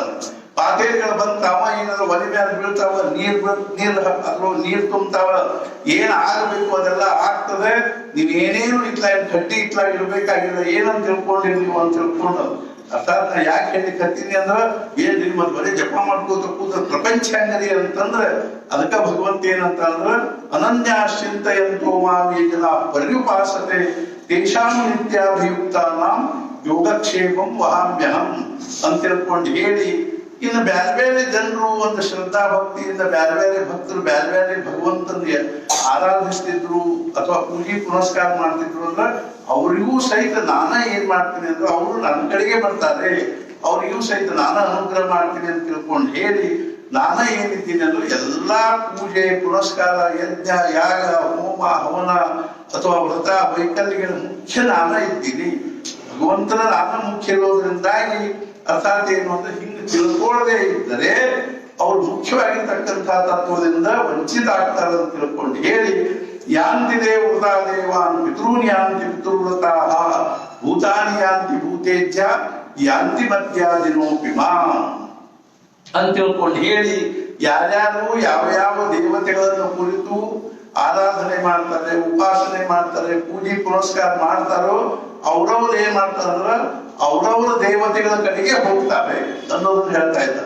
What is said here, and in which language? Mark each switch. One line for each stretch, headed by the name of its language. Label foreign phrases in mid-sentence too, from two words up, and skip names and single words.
Kannada: ಪಾತೇರಿಗಳು ಬಂತಾವ, ಏನಾದ್ರು ಒಲೆ ಮೇಲೆ ಬೀಳ್ತಾವ, ನೀರ್ ತುಂಬ್ತಾವ, ಏನ್ ಆಗ್ಬೇಕು ಅದೆಲ್ಲ ಆಗ್ತದೆ. ನೀವ್ ಏನೇನು ಗಟ್ಟಿ ಇಡ್ಬೇಕಾಗಿಲ್ಲ. ಏನಂತ ತಿಳ್ಕೊಂಡ್ರಿ ನೀವು ಅಂತ ತಿಳ್ಕೊಂಡು ಅರ್ಥಾತ್ ನಾ ಯಾಕೆ ಹೇಳಿಕತ್ತೀನಿ ಅಂದ್ರ ಏನ್ರಿ ಮತ್ ಬರೀ ಜಪ ಮಾಡ್ಕೋತ ಕೂತ ಪ್ರಪಂಚ ಹೆಂಗರಿ ಅಂತಂದ್ರೆ ಅದಕ್ಕ ಭಗವಂತ ಏನಂತ
Sanskrit: ಅಂದ್ರ ಅನನ್ಯಾಶ್ಚಿಂತೆಯಂತೋ ಮಾಂ ಯೇ ಜನಾ ಪರ್ಯುಪಾಸತೆ ತೇಷಾಂ ನಿತ್ಯಾಭಿಯುಕ್ತಾನಾಂ ಯೋಗಕ್ಷೇಮಂ ವಹಾಮ್ಯಹಂ
Kannada: ಅಂತ ತಿಳ್ಕೊಂಡು ಹೇಳಿ ಇನ್ನು ಬ್ಯಾರೆ ಬೇರೆ ಜನರು ಒಂದು ಶ್ರದ್ಧಾ ಭಕ್ತಿಯಿಂದ ಬ್ಯಾರೆ ಬೇರೆ ಭಕ್ತರು ಬ್ಯಾರೆ ಬೇರೆ ಭಗವಂತನಿಗೆ ಆರಾಧಿಸ್ತಿದ್ರು ಅಥವಾ ಪೂಜೆ ಪುನಸ್ಕಾರ ಮಾಡ್ತಿದ್ರು ಅಂದ್ರೆ ಅವರಿಗೂ ಸಹಿತ ನಾನ ಏನ್ ಮಾಡ್ತೀನಿ ಅಂದ್ರೆ ಅವರು ನನ್ನ ಕಡೆಗೆ ಬರ್ತಾರೆ, ಅವರಿಗೂ ಸಹಿತ ನಾನು ಅನುಗ್ರಹ ಮಾಡ್ತೀನಿ ಅಂತ ತಿಳ್ಕೊಂಡು ಹೇಳಿ ನಾನ ಏನಿದ್ದೀನಿ ಅಂದ್ರೆ ಎಲ್ಲಾ ಪೂಜೆ ಪುನಸ್ಕಾರ ಯಜ್ಞ ಯಾಗ ಹೋಮ ಹವನ ಅಥವಾ ವ್ರತ ವೈಕಲ್ಯಗಳ ಮುಖ್ಯ ನಾನ ಇದ್ದೀನಿ. ಭಗವಂತನ ನಾನ ಮುಖ್ಯ ಇರೋದ್ರಿಂದಾಗಿ ಅರ್ಥಾತ್ ಏನು ಅಂದ್ರೆ ಹಿಂಗೆ ತಿಳ್ಕೊಳ್ಳದೆ ಇದ್ದರೆ ಅವ್ರು ಮುಖ್ಯವಾಗಿರ್ತಕ್ಕಂತಹ ತತ್ವದಿಂದ ವಂಚಿತ ಆಗ್ತಾರೆ ಅಂತ ತಿಳ್ಕೊಂಡು ಹೇಳಿ
Sanskrit: ಯಾಂತಿ ದೇವೃತಾ ದೇವಾನ್ ಪಿತೃನ್ ಯಾಂತಿ ಪಿತೃವ್ರತಾಃ ಭೂತಾನಿ ಯಾಂತಿ ಭೂತೇಜ್ಯ ಯಾಂತಿ ಮಧ್ಯಾದಿನೋಪಿಮಾ
Kannada: ಅಂತ ತಿಳ್ಕೊಂಡು ಹೇಳಿ ಯಾರ್ಯಾರು ಯಾವ ಯಾವ ದೇವತೆಗಳನ್ನು ಕುರಿತು ಆರಾಧನೆ ಮಾಡ್ತಾರೆ, ಉಪಾಸನೆ ಮಾಡ್ತಾರೆ, ಪೂಜೆ ಪುನಸ್ಕಾರ ಮಾಡ್ತಾರೋ ಅವ್ರವ್ರು ಏನ್ ಮಾಡ್ತಾರಂದ್ರ ಅವ್ರವ್ರ ದೇವತೆಗಳ ಕಡೆಗೆ ಹೋಗ್ತಾರೆ ಅನ್ನೋದನ್ನ ಹೇಳ್ತಾ ಇದ್ದಾರೆ.